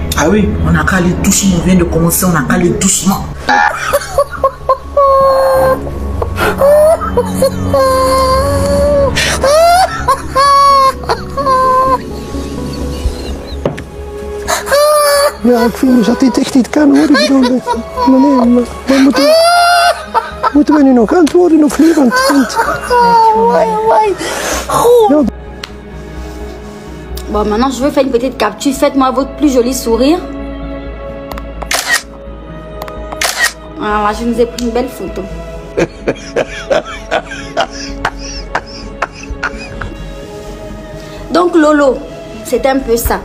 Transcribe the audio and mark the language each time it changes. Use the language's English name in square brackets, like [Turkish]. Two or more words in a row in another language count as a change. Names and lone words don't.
[French] Ah oui. On n'a qu'à aller doucement, on vient de commencer, on n'a qu'à aller doucement. [Dutch] Ja, ik vind dat dit echt niet kan hoor. Ik bedoel, nee, maar moeten we nu nog antwoorden of niet? Want, ja, [French] Bon, maintenant, je veux faire une petite capture. Faites-moi votre plus joli sourire. Voilà, je nous ai pris une belle photo. Donc, Lolo, c'est un peu ça.